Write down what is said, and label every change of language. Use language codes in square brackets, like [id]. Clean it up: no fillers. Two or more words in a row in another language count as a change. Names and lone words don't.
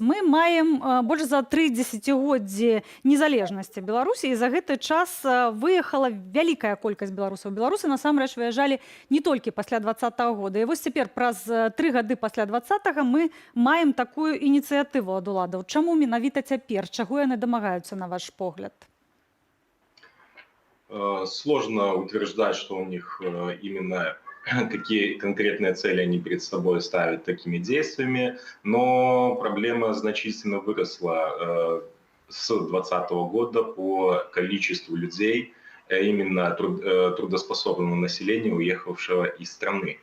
[be] Мы маем больш за 3 дзесяцігоддзі незалежнасці Беларусі, і за гэты час выехала вялікая колькасць беларусаў. Беларусы насамрэч выязджалі не толькі пасля 20-го года. І вось цяпер праз 3 гады пасля 20-го мы маем такую ініцыятыву ад уладаў. Чаму менавіта цяпер? Чаго яны дамагаюцца, на ваш погляд? [ru] Сложно утверждать, что у них именно какие конкретные цели они перед собой ставят такими действиями, но проблема значительно выросла с 2020 года по количеству людей, именно трудоспособного населения, уехавшего из страны.